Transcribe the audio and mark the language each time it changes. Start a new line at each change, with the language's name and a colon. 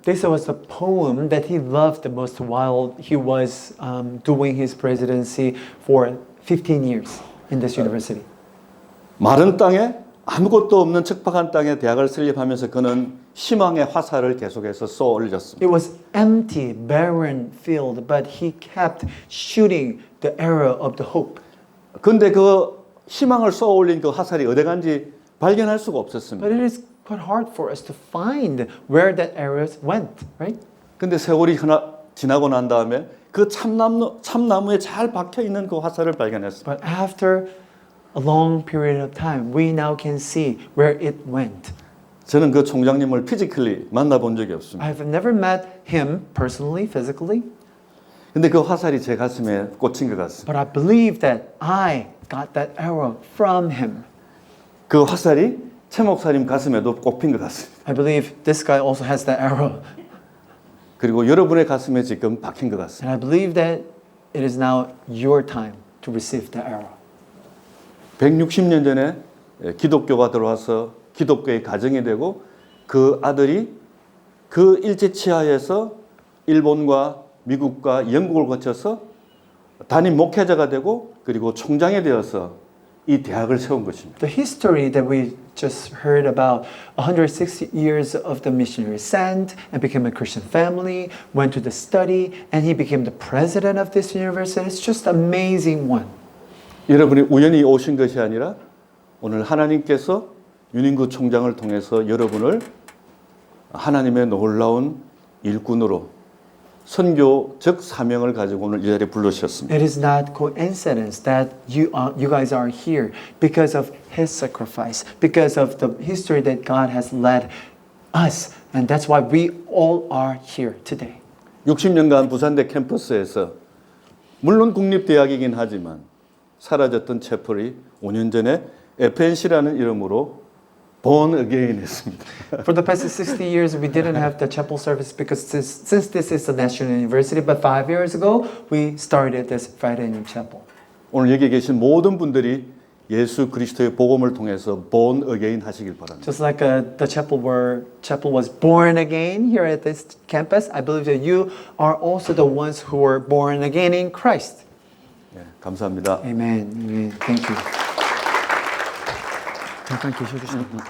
English: This was the poem that he loved the most while he was doing his presidency for 15 years in this university.
Korean: 마른 땅에 아무것도 없는 척박한 땅에 대학을 설립하면서 그는 희망의 화살을 계속해서 쏘아 올렸습니다.
English: It was empty, barren field, but he kept shooting the arrow of the hope.
Korean: 근데 그 희망을 쏘아 올린 그 화살이 어디 간지 발견할 수가 없었습니다.
English: But it is quite hard for us to find where that arrows went, right?
Korean: 근데 세월이 지나고 난 다음에 그 참나무에 잘 박혀 있는 그 화살을 발견했습니다.
English: But after a long period of time, we now can see where it went.
Korean: 저는 그 총장님을 피지컬리 만나본 적이 없습니다.
English: I've never met him personally, physically,
Korean: 근데 그 화살이 제 가슴에 꽂힌 것 같습니다.
English: but I believe that I got that arrow from him.
Korean: 그 화살이 최 목사님 가슴에도 꼽힌 것 같습니다.
English: I believe this guy also has that arrow.
Korean: 그리고 여러분의 가슴에 지금 박힌 것 같습니다.
English: And I believe that it is now your time to receive the arrow.
Korean: 160년 전에 기독교가 들어와서 기독교의 가정이 되고 그 아들이 그 일제 치하에서 일본과 미국과 영국을 거쳐서 담임 목회자가 되고 그리고 총장이 되어서 이 대학을 세운 것입니다.
English: The history that we just heard about 160 years of the missionary sent and became a Christian family, went to the study, and he became the president of this university. It's just amazing one.
Korean: 여러분이 우연히 오신 것이 아니라 오늘 하나님께서 윤인구 총장을 통해서 여러분을 하나님의 놀라운 일꾼으로 선교적 사명을 가지고 오늘 이 자리에 불러주셨습니다.
English: It is not coincidence that you guys are here because of his sacrifice, because of the history that God has led us, and that's why we all are here today.
Korean: 60년간 부산대 캠퍼스에서 물론 국립대학이긴 하지만 사라졌던 채플이 5년 전에 FNC라는 이름으로
English: Born Again
Korean: 했습니다.
English: For the past 60 years, we didn't have the chapel service because since this is a national university, but 5 years ago, we started this Friday New Chapel.
Korean: 오늘 여기 계신 모든 분들이 예수 그리스도의 복음을 통해서
English: Born Again
Korean: 하시길 바랍니다.
English: Just like the chapel was born again here at this campus, I believe that you are also the ones who were born again in Christ.
Korean: 네, 감사합니다.
English: Amen. Amen. Thank you.
Korean: 잠깐 계셔주시면